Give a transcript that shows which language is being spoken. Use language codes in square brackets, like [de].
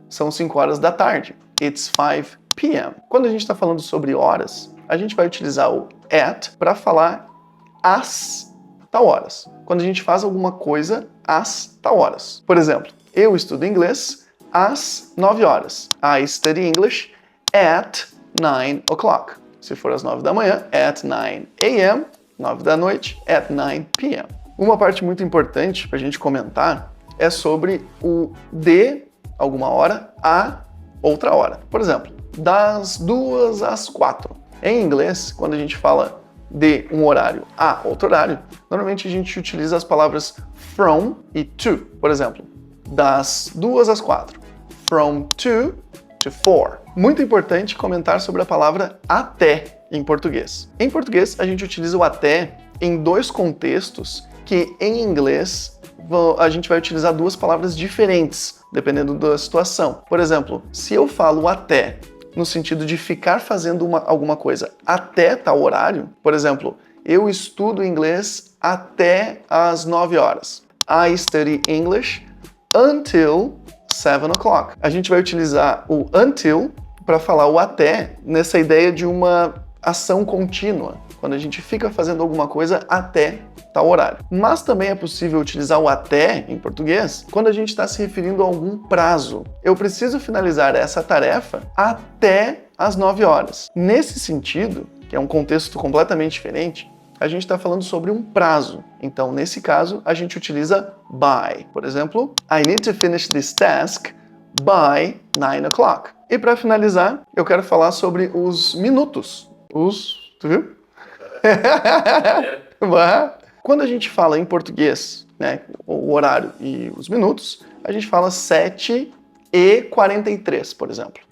[pt] São 5 horas da tarde, [en] it's 5 PM. [pt] Quando a gente está falando sobre horas, a gente vai utilizar o at para falar às tal horas. Quando a gente faz alguma coisa às tal horas. Por exemplo, eu estudo inglês às 9 horas. [en] I study English at 9 o'clock. [pt] Se for às 9 da manhã, [en] at 9 a.m., [pt] 9 da noite, [en] at 9 p.m. [pt] Uma parte muito importante para a gente comentar é sobre o de alguma hora a outra hora. Por exemplo, das 2 às 4. Em inglês, quando a gente fala de um horário a outro horário, normalmente a gente utiliza as palavras from e to. Por exemplo, das 2 às 4. [en] From 2 to 4. [pt] Muito importante comentar sobre a palavra até em português. Em português, a gente utiliza o até em dois contextos que em inglês a gente vai utilizar duas palavras diferentes, dependendo da situação. Por exemplo, se eu falo até no sentido de ficar fazendo alguma coisa até tal horário, por exemplo, eu estudo inglês até às 9 horas. [en] I study English until 7 o'clock. [pt] A gente vai utilizar o until para falar o até nessa ideia de uma ação contínua, quando a gente fica fazendo alguma coisa até tal horário. Mas também é possível utilizar o até em português quando a gente está se referindo a algum prazo. Eu preciso finalizar essa tarefa até às 9 horas. Nesse sentido, que é um contexto completamente diferente, a gente está falando sobre um prazo. Então, nesse caso, a gente utiliza by. Por exemplo, [en] I need to finish this task by 9 o'clock. [pt] E para finalizar, eu quero falar sobre os minutos. Tu viu? Quando a gente fala em português, né, o horário e os minutos, a gente fala 7h43, por exemplo.